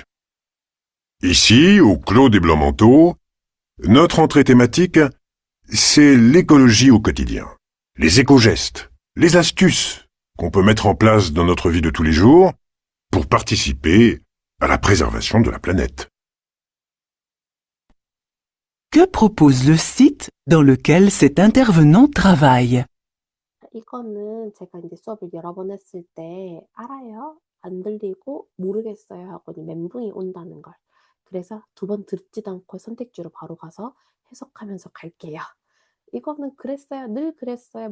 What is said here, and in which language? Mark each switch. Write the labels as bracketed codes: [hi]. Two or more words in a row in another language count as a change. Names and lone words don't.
[fr] Ici, au Clos des Blancs-Manteaux, notre entrée thématique, c'est l'écologie au quotidien, les éco-gestes, les astuces qu'on peut mettre en place dans notre vie de tous les jours pour participer à la préservation de la planète. Que propose le site dans lequel cet intervenant travaille? [ko] 이거는 제가 이제 수업을 여러 번 했을 때 알아요? 안 들리고 모르겠어요 하고 멘붕이 온다는 걸. 그래서 두 번 듣지도 않고 선택지로 바로 가서 해석하면서 갈게요. 이거는 그랬어요. 늘 그랬어요.